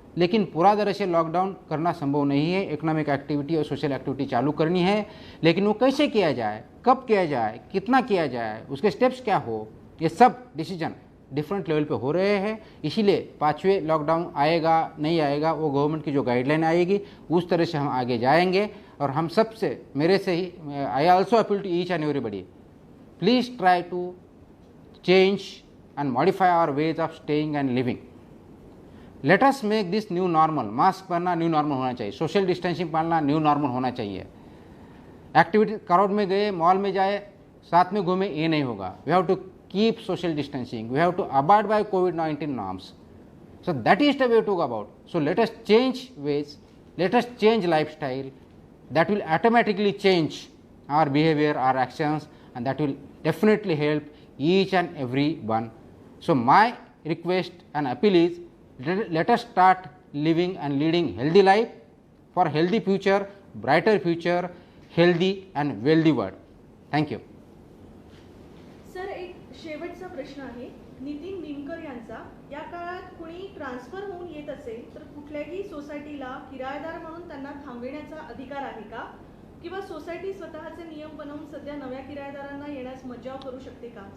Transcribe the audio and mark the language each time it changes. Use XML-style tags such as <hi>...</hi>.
<hi>लेकिन पूरा तरह से लॉकडाउन करना संभव नहीं है। इकोनॉमिक एक्टिविटी और सोशल एक्टिविटी चालू करनी है, लेकिन वो कैसे किया जाए, कब किया जाए, कितना किया जाए, उसके स्टेप्स क्या हो, ये सब डिसीजन डिफरेंट लेवल पे हो रहे हैं। इसीलिए 5वें लॉकडाउन आएगा नहीं आएगा वो गवर्नमेंट की जो गाइडलाइन आएगी उस तरह से हम आगे जाएंगे। और हम सब से, मेरे से ही,</hi> <en>I also appeal to each and everybody, please try to change and modify our ways of staying and living. Let us make this new normal.</en> <hi>Mask पहनना न्यू नॉर्मल होना चाहिए, सोशल डिस्टेंसिंग पालना न्यू नॉर्मल होना चाहिए। Activity crowd में गए, mall में जाए, साथ में घूमे, ये नहीं होगा।</hi> <en>We have to keep social distancing, we have to abide by covid norms. So that is the way to go about. So let us change veg, let us change lifestyle, that will automatically change our behavior, our actions, and that will definitely help each and every one. So my request and appeal is, let us start living and leading healthy life for healthy future, brighter future, healthy and wealthy world. Thank you.</en> <mr>Sir, एक शेवटचा प्रश्न आहे नितीन निमकर यांचा. या काळात कुणी transfer होऊन येत असेल तर कुठल्याही सोसायटीला किरायेदार म्हणून त्यांना थांबविण्याचा अधिकार आहे का, किंवा सोसायटी स्वतःचे नियम बनवून सध्या नव्या किरायेदारांना येण्यास मज्जाव करू शकते का?</mr>